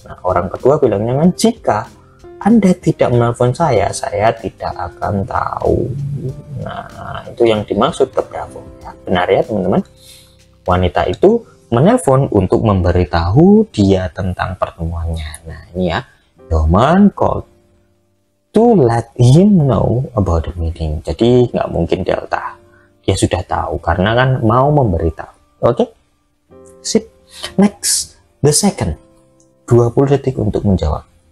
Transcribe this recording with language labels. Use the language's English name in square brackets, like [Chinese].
[Indonesian] Nah, orang kedua bilangnya kan, jika Anda tidak menelpon saya tidak akan tahu. Nah, itu yang dimaksud ke bravo ya. Benar ya teman-teman, wanita itu menelpon untuk memberitahu dia tentang pertemuannya. Nah, ini ya, [English] the man called to let him know about the meeting. [Indonesian] Jadi nggak mungkin delta, dia sudah tahu karena kan mau memberitahu. Oke, sip. [English] Next, the second, [Indonesian] 20 detik untuk menjawab.